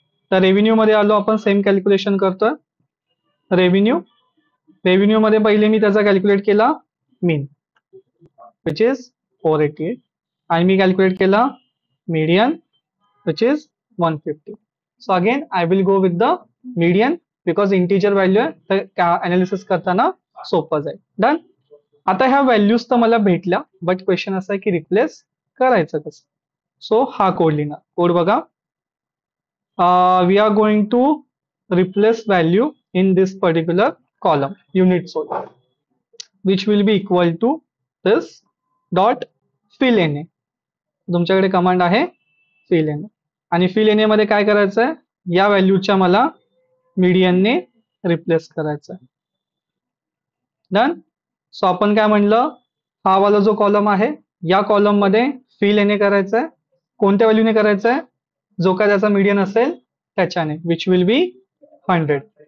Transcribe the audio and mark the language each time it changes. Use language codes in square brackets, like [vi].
[mr] तर रेव्हेन्यू मध्ये आलो, आपण सेम कॅल्क्युलेशन करतोय. रेव्हेन्यू, रेव्हेन्यू मध्ये पहिले मी त्याचा कॅल्क्युलेट केला मीन [en] which is 488, [mr] आणि मी कॅल्क्युलेट केला median [en] Which is 150. So again I will go with the median because integer value [mr] आहे, तर अनालिसिस करताना सोपं जाईल. [en] Done. [mr] आता ह्या व्हॅल्यूज तर मला भेटल्या, बट क्वेश्चन असा आहे की रिप्लेस करायचं कसं. सो हा कोड लिहिणार. कोड बघा, [en] We are going to replace value in this particular column unit sold, which will be equal to this dot fill na. [mr] तुमच्याकडे कमांड आहे fill na, आणि fill na मध्ये काय करायचं आहे, या व्हॅल्यूच्या मला मीडियनने रिप्लेस करायचं आहे. डन. सो आपण काय म्हणलं, हा वाला जो कॉलम आहे या कॉलम मध्ये fill na करायचं आहे, कोणत्या व्हॅल्यूने करायचं आहे, जो काय त्याचा मीडियन असेल त्याच्याने, [en] Which will be 100.